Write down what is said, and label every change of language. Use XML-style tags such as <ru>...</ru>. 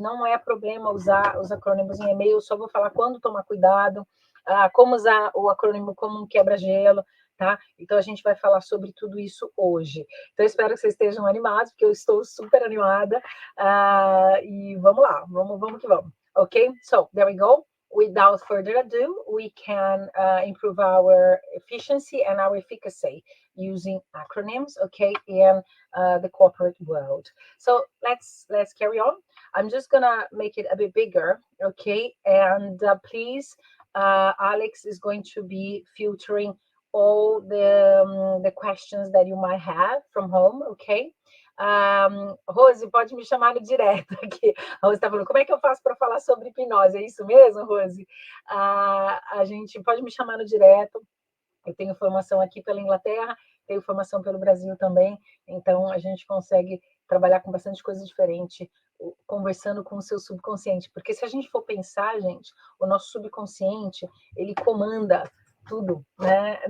<pt>Não é problema usar os acrônimos em e-mail, só vou falar quando tomar cuidado, como usar o acrônimo como um quebra-gelo, tá? Então a gente vai falar sobre tudo isso hoje. Então espero que vocês estejam animados, porque eu estou super animada. E vamos lá, vamos que vamos.</pt> <en>Okay, so there we go. Without further ado, we can improve our efficiency and our efficacy using acronyms, okay, in the corporate world. So let's carry on. I'm just gonna make it a bit bigger, okay, and please, Alex is going to be filtering all the questions that you might have from home, okay?</en> <pt>Rose, pode me chamar no direto aqui. A Rose está falando, como é que eu faço para falar sobre hipnose? É isso mesmo, Rose? A gente pode me chamar no direto. Eu tenho formação aqui pela Inglaterra, tenho formação pelo Brasil também, então a gente consegue trabalhar com bastante coisa diferente, conversando com o seu subconsciente, porque se a gente for pensar, gente, o nosso subconsciente, ele comanda tudo, né?</pt>